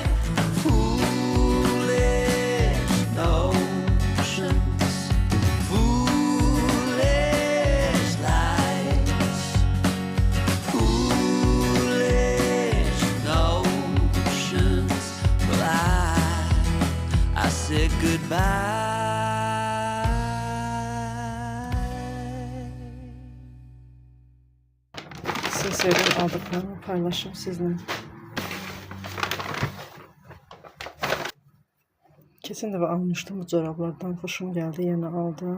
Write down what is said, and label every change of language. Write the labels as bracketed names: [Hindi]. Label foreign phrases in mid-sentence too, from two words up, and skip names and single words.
[English] Foolish notions, foolish lies. Foolish notions. Well, I said goodbye. [Azerbaijani] Sinsəyədən aldıqlarımı paylaşım sizinlə. Keçən dəfə almışdım bu corablardan, xoşum gəldi, yenə aldım.